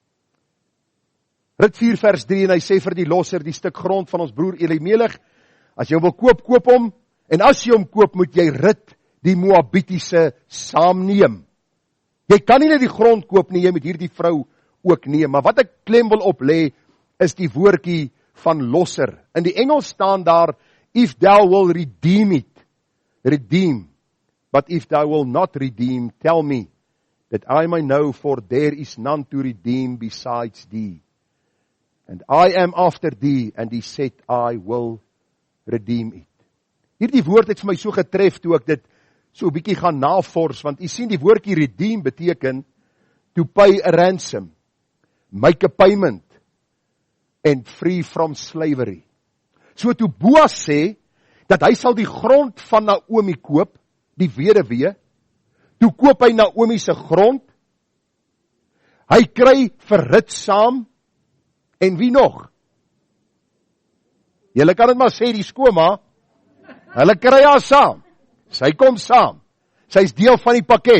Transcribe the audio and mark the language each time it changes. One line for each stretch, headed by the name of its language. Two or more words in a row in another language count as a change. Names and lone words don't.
Afrikaans: Rit 4 vers 3 en hy sê vir die losser, die stuk grond van ons broer Elimelech, as jy hom wil koop, koop hom, en as jy hom koop, moet jy Rit die Moabitiese saamneem. Jy kan nie net die grond koop nie, jy moet hierdie vrou ook neem. Maar wat ek klem wil op lê, is die woordjie van losser. In die Engels staan daar,
English: if thou will redeem it, redeem. But if thou will not redeem, tell me, that I may know, for there is none to redeem besides thee. And I am after thee, and he said, I will redeem it.
Afrikaans: Hierdie woord het vir my so getref, toe ek dit so 'n bietjie gaan navors, want jy sien die woordjie redeem beteken,
English: to pay a ransom, make a payment, and free from slavery.
Afrikaans: So toe Boas sê, dat hy sal die grond van Naomi koop, die weduwee, toe koop hy Naomi se grond, hy kry vir Rut saam, en wie nog? Julle kan dit maar sê, die skooma, hulle kry haar saam, sy kom saam, sy is deel van die pakket.